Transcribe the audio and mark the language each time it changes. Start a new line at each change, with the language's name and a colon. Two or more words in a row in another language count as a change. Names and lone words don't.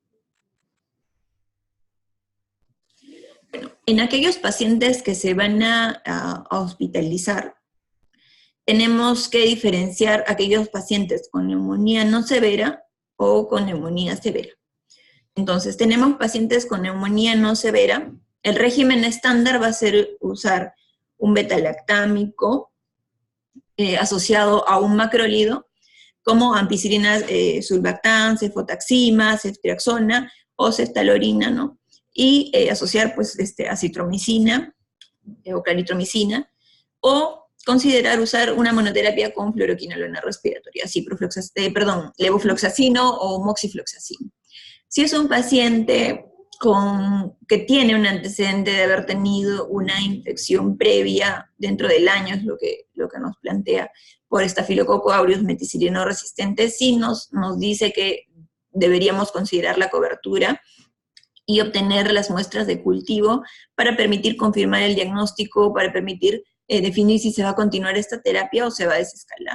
Spanish: Bueno, en aquellos pacientes que se van a hospitalizar, tenemos que diferenciar aquellos pacientes con neumonía no severa o con neumonía severa. Entonces, tenemos pacientes con neumonía no severa. El régimen estándar va a ser usar un beta-lactámico asociado a un macrólido, como ampicilina sulbactam, cefotaxima, ceftriaxona o ceftalorina, ¿no? Y asociar, pues, acitromicina o claritromicina, o considerar usar una monoterapia con fluoroquinolona respiratoria, levofloxacino o moxifloxacino. Si es un paciente que tiene un antecedente de haber tenido una infección previa dentro del año, es lo que nos plantea, por Staphylococcus aureus meticilino resistente, sí nos dice que deberíamos considerar la cobertura y obtener las muestras de cultivo para permitir confirmar el diagnóstico, para permitir definir si se va a continuar esta terapia o se va a desescalar.